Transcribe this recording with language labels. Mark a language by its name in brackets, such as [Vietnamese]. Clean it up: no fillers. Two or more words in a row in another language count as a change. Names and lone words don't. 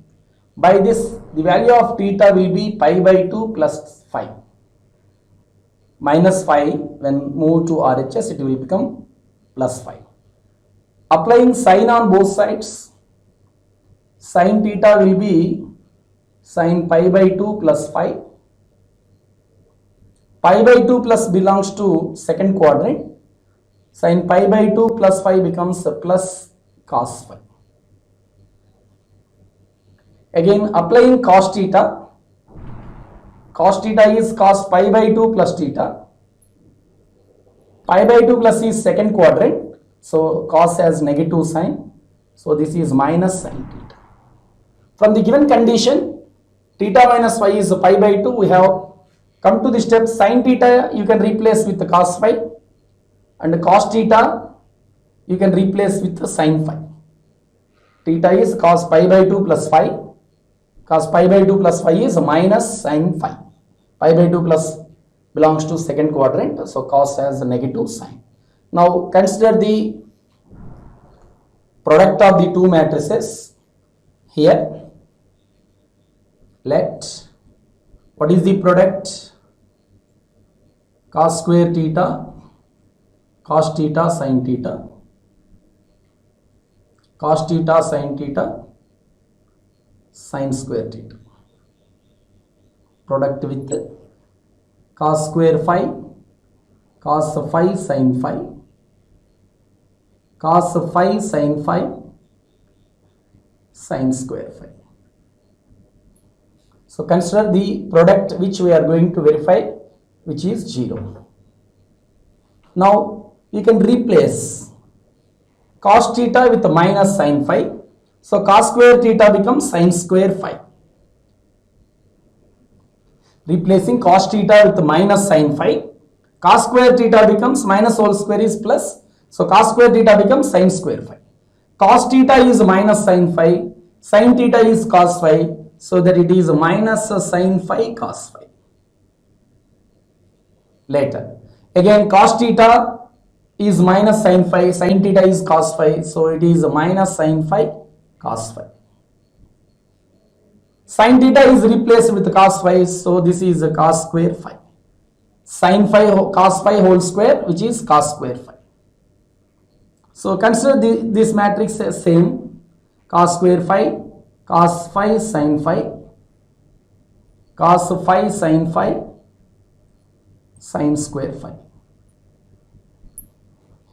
[English] By this, the value of theta will be pi by 2 plus phi. Minus phi, when moved to RHS, it will become plus phi. Applying sin on both sides, sin theta will be sin pi by 2 plus phi. Pi by 2 plus belongs to second quadrant. Sin pi by 2 plus phi becomes plus cos phi. Again applying cos theta. Cos theta is cos pi by 2 plus theta. Pi by 2 plus is second quadrant. So cos has negative sign. So this is minus sin theta. From the given condition theta minus phi is pi by 2, we have come to the step sin theta you can replace with the cos phi, and cos theta you can replace with the sin phi. Theta is cos pi by 2 plus phi. Cos pi by 2 plus phi is minus sin phi. Pi by 2 plus belongs to second quadrant, so cos has a negative sign. Now consider the product of the two matrices here. Let, what is the product? Cos square theta, cos theta sin theta, cos theta sin theta, sin square theta. Product with cos square phi, cos phi sin phi, cos phi sin phi, sin square phi. So consider the product which we are going to verify, which is 0. Now you can replace cos theta with minus sin phi. So cos square theta becomes sin square phi. Replacing cos theta with minus sin phi, cos square theta becomes minus whole square is plus. So cos square theta becomes sin square phi. Cos theta is minus sin phi, sin theta is cos phi, so that it is minus sin phi cos phi. Later, again cos theta is minus sin phi, sin theta is cos phi, so it is minus sin phi cos phi. Sin theta is replaced with cos phi, so this is cos square phi. Sin phi cos phi whole square, which is cos square phi. So consider this matrix as same: cos square phi, cos phi sin phi, cos phi sin phi, sin square phi.